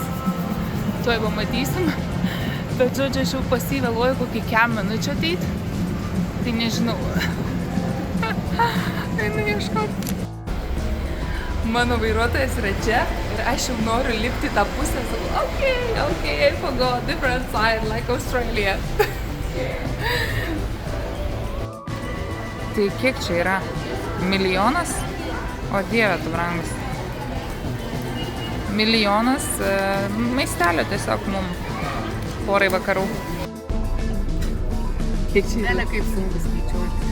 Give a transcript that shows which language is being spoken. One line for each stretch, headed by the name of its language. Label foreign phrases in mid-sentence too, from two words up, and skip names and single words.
Lithuanian: Tuoj pamatysim. Bet žodžiu, aš jau pasivėluoju kokį 4 minučių ateit. Tai nežinau. Einu ieškoti. Mano vairuotojas yra čia ir aš jau noriu lipti tą pusę. Sakau,
English: okay, I forgot, different side, like Australia.
Lithuanian: Tai kiek čia yra? Milijonas? O dieve, tu brangus. Milijonas maistelio tiesiog mum porai vakarų. Kiek čia yra? Kaip sunku skaičiuoti.